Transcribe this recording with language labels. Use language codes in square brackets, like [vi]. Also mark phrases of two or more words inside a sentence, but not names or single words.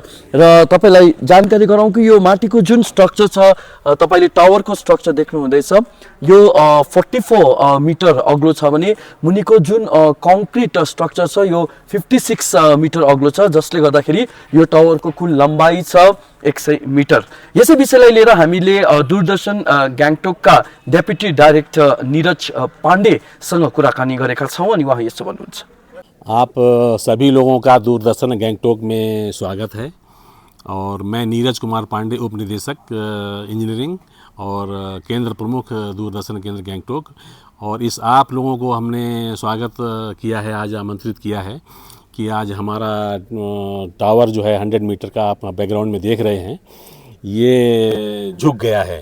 [ne] र तपाईलाई जानकारी गराउँ कि यो माटीको जुन स्ट्रक्चर छ, तपाईले टावरको स्ट्रक्चर देख्नु हुँदैछ, यो 44 मिटर अग्लो छ भने मुनिको जुन [en] concrete structure [ne] छ यो 56 मिटर अग्लो छ, जसले गर्दाखेरि यो टावरको कुल लम्बाइ छ 100 मिटर। यसै विषयलाई लिएर हामीले दूरदर्शन गान्तोकका [en] deputy director [ne] नीरज पाण्डेसँग कुराकानी गरेका छौं अनि उहाँ यसो भन्नुहुन्छ। [hi] आप सभी लोगों का दूरदर्शन गैंगटोक में स्वागत है और मैं नीरज कुमार पांडे, उप निदेशक इंजीनियरिंग और केंद्र प्रमुख दूरदर्शन केंद्र गैंगटोक। और इस आप लोगों को हमने स्वागत किया है, आज आमंत्रित किया है कि आज हमारा टावर जो है 100 मीटर का आप बैकग्राउंड में देख रहे हैं, ये झुक गया है।